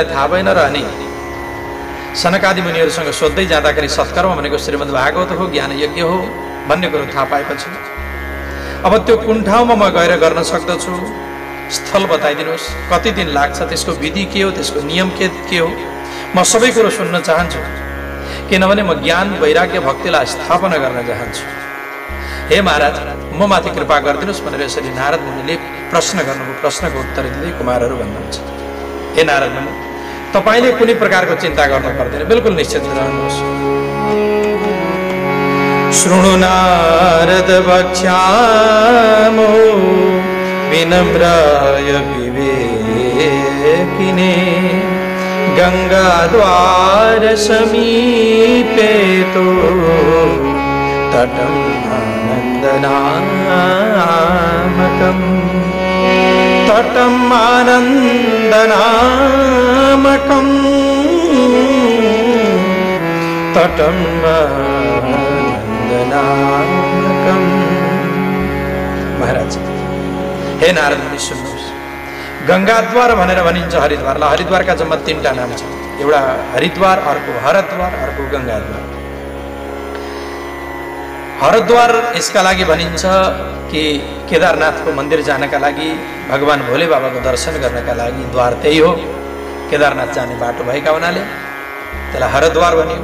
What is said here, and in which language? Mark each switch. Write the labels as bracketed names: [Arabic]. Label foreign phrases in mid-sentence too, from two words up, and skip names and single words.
[Nepali] थाहा भएन र अनि सनकादि मुनिहरूसँग सोध्दै जाँदाखेरि सत्कर्म भनेको श्रीमद् भागवत हो, ज्ञान यज्ञ हो भन्ने कुरो थाहा पाएपछि अब त्यो कुन ठाउँमा म गएर गर्न सक्दछु, स्थल बताइदिनुहोस्, कति दिन लाग्छ, त्यसको विधि के हो, त्यसको नियम के हो, म सबै कुरो सुन्न चाहन्छु, किनभने म ज्ञान वैराग्य भक्तिलाई स्थापना गर्न चाहन्छु। हे महाराज, म माथि कृपा गरिदिनुहोस् भनेर यसरी नारद मुनिले प्रश्न गर्नुभयो। प्रश्नको उत्तर दिँदै कुमारहरू भन्नुहुन्छ, हे नारद मुनि, तपाईले कुनै प्रकारको चिन्ता गर्नु पर्दैन, बिल्कुल निश्चित रहनुहोस्। [Sanskrit] शृणु नारद वक्ष्यामो विनम्राय विवेकिने गंगाद्वार समीपे तो तटम् आनन्दनामकम् तटम् आनन्दनामकम् तटम् आनन्दनामकम्। [Nepali] महाराज, हे नारद मुनि सुन्नुहोस्, गंगाद्वार भनेर भनिन्छ हरिद्वारलाई। हरिद्वारका जम्मा 3टा नाम छ, एउटा हरिद्वार, अर्को हरद्वार, अर्को गंगाद्वार। हरद्वार यसका लागि भनिन्छ कि केदारनाथको मन्दिर जानका लागि, भगवान भोले बाबाको दर्शन गर्नका लागि द्वार त्यही हो, केदारनाथ जाने बाटो भएका हुनाले त्यसलाई हरद्वार भनियो।